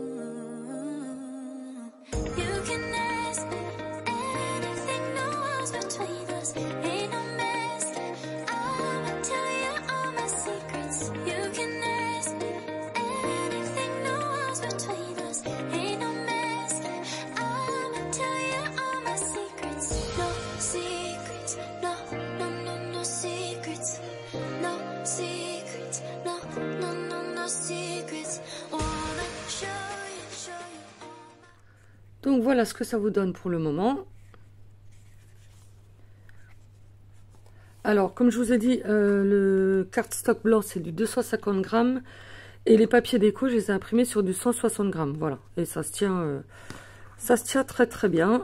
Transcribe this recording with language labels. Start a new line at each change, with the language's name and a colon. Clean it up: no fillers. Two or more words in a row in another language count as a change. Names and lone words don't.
English: You can ask me anything, no walls between us, ain't no mess. I'ma tell you all my secrets. You can ask me anything, no walls between us, ain't no mess. I'ma tell you all my secrets. No secrets, no, no, no, no secrets. No secrets, no, no, no, no secrets. Wanna show you all.
French: Donc voilà ce que ça vous donne pour le moment. Alors comme je vous ai dit, le cardstock blanc c'est du 250 grammes et les papiers déco je les ai imprimés sur du 160 grammes. Voilà, et ça se tient très très bien.